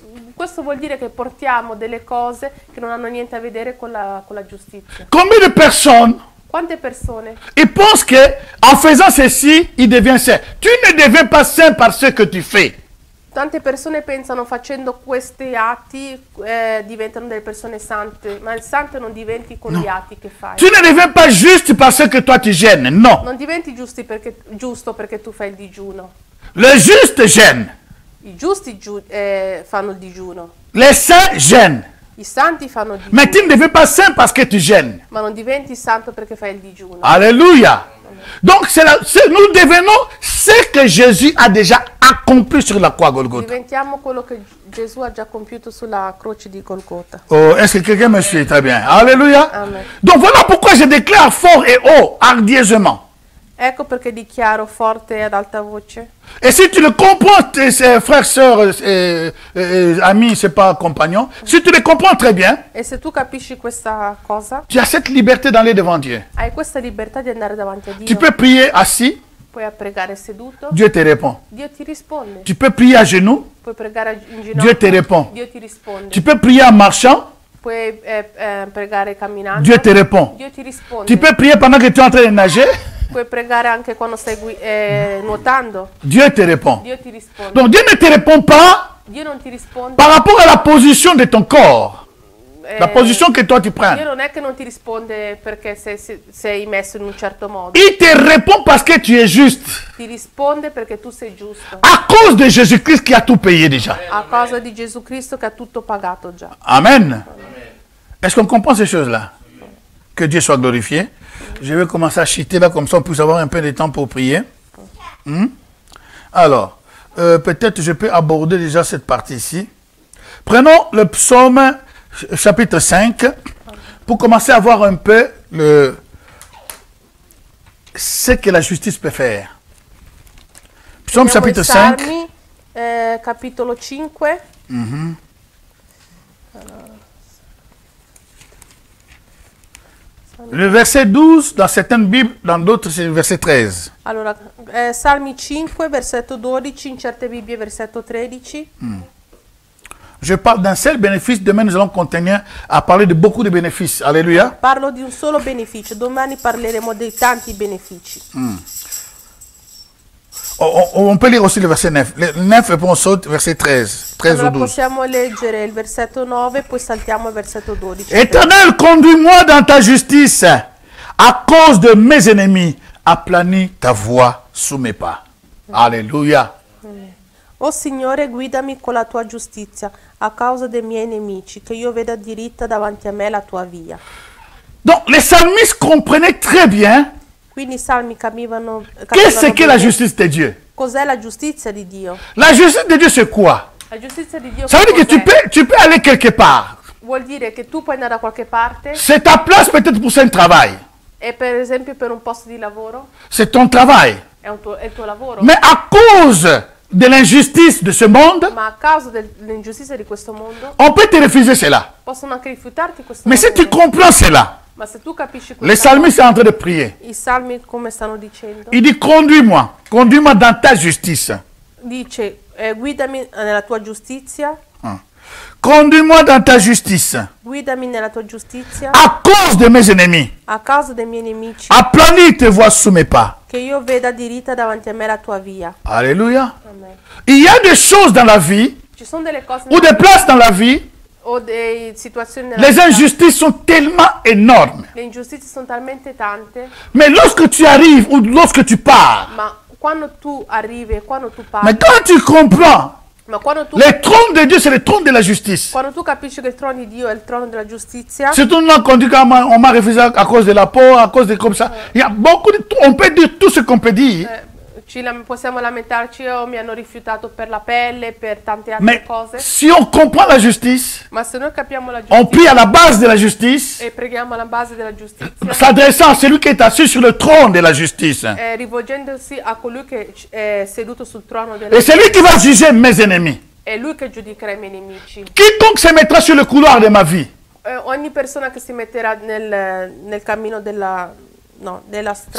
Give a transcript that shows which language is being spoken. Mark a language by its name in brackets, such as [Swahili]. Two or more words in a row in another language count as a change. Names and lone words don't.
[Italian] Quindi questo vuol dire che portiamo delle cose che non hanno niente a vedere con la giustizia. [French] Combien de personnes [Italian] Quante persone [French] ils pensent que en faisant ceci, ils deviennent saints. Tu ne deviens pas saint par ce que tu fais. [Italian] Tante persone pensano facendo questi atti diventano delle persone sante, ma il santo non diventi con gli atti che fai. [French] Tu ne deviens pas juste parce que toi tu gênes. [Italian] Non. Non diventi giusto perché tu fai il digiuno. [French] Le juste gêne. [Italian] I giusti fanno il digiuno, [French] Les saints gênent. [Italian] i santi fanno il [French] Mais [Italian] digiuno, [French] tu ne deviens pas saint parce que tu gênes. [Italian] ma non diventi santo perché fai il digiuno. [French] Alléluia. Donc nous devenons ce que Jésus a déjà accompli sur la croix Golgotha. [Italian] Diventiamo quello che Gesù ha già compiuto sulla croce di Golgotha. [French] Oh, est-ce que quelqu'un me suit? Très bien. Alléluia. Amen. Donc voilà pourquoi je déclare fort et haut, hardièsement. [Italian] Ecco perché dichiaro forte e ad alta voce. [French] Et si tu le comprends, tes frères, sœurs, amis, c'est pas compagnons, si tu le comprends très bien, [Italian] E se tu capisci questa cosa, [French] tu as cette liberté d'aller devant Dieu. [Italian] hai questa libertà di andare davanti a Dio. [French] Tu peux prier assis, [Italian] Puoi pregare seduto, [French] Dieu te répond. [Italian] Dio ti risponde. [French] Tu peux prier à genoux, [Italian] Puoi pregare in [French] Dieu [Italian] ginocchio, [French] te répond. [Italian] Dio ti risponde. [French] Tu peux prier en marchant, [Italian] Puoi pregare camminando, [French] Dieu te répond. [Italian] Dio ti risponde. [French] Tu peux prier pendant que tu es en train de nager, [Italian] Puoi pregare anche quando stai nuotando, [French] Dieu te répond. [Italian] Dio ti risponde. [French] Donc Dieu ne te répond pas [Italian] Dio non ti risponde. [French] par rapport à la position de ton corps, la eh, position que toi tu prends. [Italian] Dio non è che non ti risponde perché sei messo in un certo modo. [French] Il te répond parce que tu es juste. [Italian] Ti risponde perché tu sei giusto. [French] À cause de Jésus-Christ qui a tout payé déjà. [Italian] A causa di Gesù Cristo che ha tutto pagato già. [French] Amen. Est-ce qu'on comprend ces choses-là? Que Dieu soit glorifié. Je vais commencer à chiter là, comme ça on puisse avoir un peu de temps pour prier. Alors, peut-être je peux aborder déjà cette partie ici. Prenons le psaume chapitre 5 pour commencer à voir un peu ce que la justice peut faire. Psaume [Italian] Andiamo ai [French] chapitre 5. [Italian] Salmi, capitolo 5. [French] Le verset 12, dans certaines Bibles, dans d'autres c'est le verset 13. [Italian] Allora, Salmi 5, versetto 12, in certe Bibbie versetto 13. [French] Je parle d'un seul bénéfice, demain nous allons continuer à parler de beaucoup de bénéfices. Alléluia. [Italian] Parlo di un solo beneficio, domani parleremo di tanti benefici. [French] On peut lire aussi le verset 9. Le 9 et puis on saute verset 13. 13 [Italian] Allora [French] ou 12. [Italian] possiamo leggere il versetto 9, poi saltiamo il versetto 12. [French] Éternel, conduis-moi dans ta justice. À cause de mes ennemis, aplanis ta voie sous mes pas. Alléluia. [Italian] O Signore, guidami con la tua giustizia, a causa dei miei nemici, che io veda diritta davanti a me la tua via. [French] Donc les psalmistes comprenaient très bien [Italian] Quindi i salmi capivano [French] qu'est-ce que la [Italian] bene [French] justice de Dieu. [Italian] cos'è la giustizia di Dio. [French] La justice de Dieu c'est quoi? [Italian] La giustizia di Dio [French] Ça veut dire que [Italian] cos'è? [French] tu peux aller quelque part. [Italian] Vuol dire che tu puoi andare da qualche parte [French] C'est ta place peut-être pour un travail. [Italian] e per esempio per un posto di lavoro [French] C'est ton travail. [Italian] è il tuo lavoro, [French] Mais à cause de l'injustice de ce monde, [Italian] ma a causa dell'ingiustizia di questo mondo [French] on peut te refuser cela. [Italian] possono anche rifiutarti questo [French] Mais si tu [Italian] lavoro. [French] comprends cela, [Italian] Ma se tu capisci [French] les [Italian] questa [French] psalmistes [Italian] cosa, [French] sont en train de prier. [Italian] i salmi come stanno dicendo? [French] Il dit, conduis-moi dans ta justice. [Italian] Dice, guidami nella tua giustizia, [French] Conduis-moi dans ta justice. [Italian] guidami nella tua giustizia, [French] À cause de mes ennemis, [Italian] a causa dei miei nemici, [French] aplanis tes voies sous mes pas. [Italian] che io veda diritta davanti a me la tua via. [French] Alléluia. Amen. Il y a des choses dans la vie, [Italian] Ci sono delle cose [French] ou des places dans la vie, [Italian] o delle situazioni nella [French] Les [Italian] vita. [French] injustices sont tellement énormes. [Italian] Le ingiustizie sono talmente tante, [French] Mais lorsque tu arrives ou lorsque tu pars, [Italian] ma quando tu arrivi e quando tu parli, [French] mais quand tu comprends, [Italian] ma quando tu [French] le trône de Dieu, c'est le trône de la justice. [Italian] Quando tu capisci che il trono di Dio è il trono della giustizia, [French] Surtout nous, quand on dit qu'on m'a refusé à cause de la peau, à cause de comme ça. Il y a beaucoup de... On peut dire tout ce qu'on peut dire. [Italian] possiamo lamentarci, mi hanno rifiutato per la pelle, per tante altre [French] Mais [Italian] cose. [French] si on comprend la justice, [Italian] Ma se noi capiamo la [French] on [Italian] giustizia [French] prie à la base de la justice, [Italian] e preghiamo alla base della giustizia, [French] s'adressant à celui qui est assis sur le trône de la justice. [Italian] rivolgendosi a colui che è seduto sul trono della [French] Et c'est lui qui va juger mes ennemis. [Italian] è lui che giudicherà i miei nemici. [French] Quiconque se mettra sur le couloir de ma vie [Italian] Ogni persona che si metterà nel cammino della strada